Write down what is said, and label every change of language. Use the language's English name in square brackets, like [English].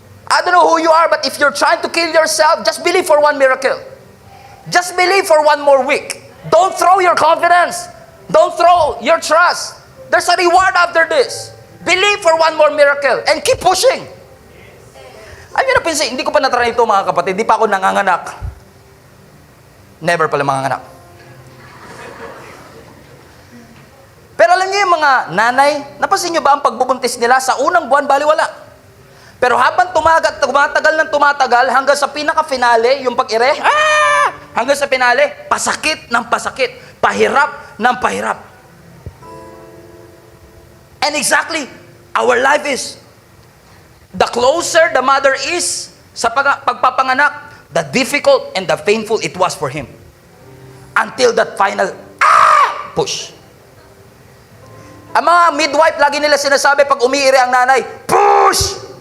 [English] I don't know who you are, but if you're trying to kill yourself, just believe for one miracle. Just believe for one more week. Don't throw your confidence. Don't throw your trust. There's a reward after this. Believe for one more miracle and keep pushing. [Filipino] Alam niyo na pinsin, hindi ko pa natry ito mga kapatid, hindi pa ako nanganganak. Never pala manganganak. Pero alam niyo yung mga nanay, napansin niyo ba ang pagbubuntis nila sa unang buwan, baliwala. Pero habang tumatagal hanggang sa pinaka-finale, yung pag-ire, hanggang sa finale, pasakit ng pasakit, pahirap ng pahirap. [English] And exactly, our life is, the closer the mother is [Filipino] sa pagpapanganak, [English] the difficult and the painful it was for him. Until that final, push. [Filipino] Ang mga midwife, lagi nila sinasabi pag umiire ang nanay, push!